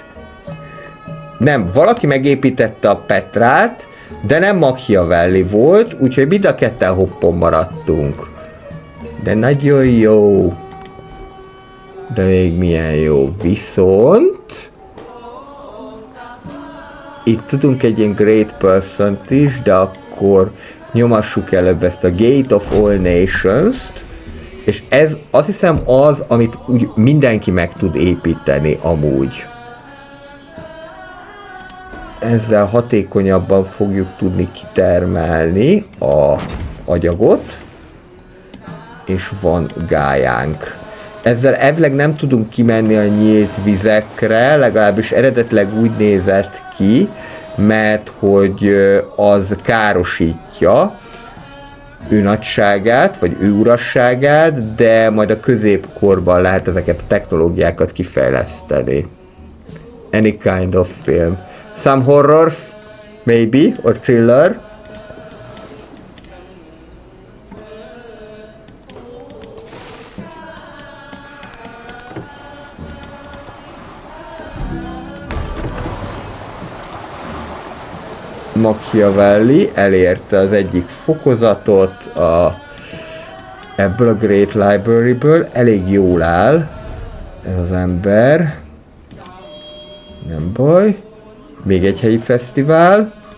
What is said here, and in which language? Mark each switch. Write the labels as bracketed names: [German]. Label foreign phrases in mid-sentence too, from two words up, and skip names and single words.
[Hungarian] Nem, valaki megépítette a Petrát, de nem Machiavelli volt, úgyhogy mind a ketten hoppon maradtunk. De nagyon jó. De még milyen jó. Viszont itt tudunk egy ilyen [English] great person- [Hungarian] t is, de akkor nyomassuk előbb ezt a Gate of All Nations-t, és ez azt hiszem az, amit úgy mindenki meg tud építeni amúgy. Ezzel hatékonyabban fogjuk tudni kitermelni az agyagot, és van gályánk. Ezzel elvileg nem tudunk kimenni a nyílt vizekre, legalábbis eredetileg úgy nézett ki, mert hogy az károsítja ő nagyságát, vagy ő urasságát, de majd a középkorban lehet ezeket a technológiákat kifejleszteni. [English] Any kind of film. Some horror, maybe, or thriller. [Hungarian] Machiavelli elérte az egyik fokozatot ebből a Great Library-ből, elég jól áll ez az ember, nem baj, még egy helyi fesztivál,